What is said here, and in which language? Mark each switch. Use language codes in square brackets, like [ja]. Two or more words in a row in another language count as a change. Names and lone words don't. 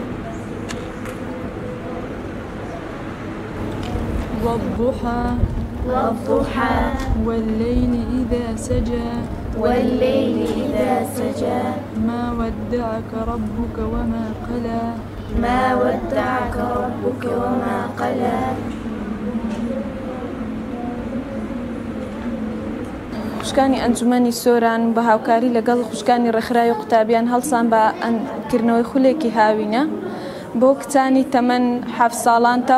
[ar] والضحى والليل إذا سجى ما ودعك ربك وما قلى [ckb] خوشکانی ئەنجومەنی سۆران بە هاوکاری لەگەڵ خوشکانی ڕێکخراوی و قوتابیان هەڵسان بە کردنەوەی خولێکی هاوینە بۆ کچانی تەمەن 7 ساڵان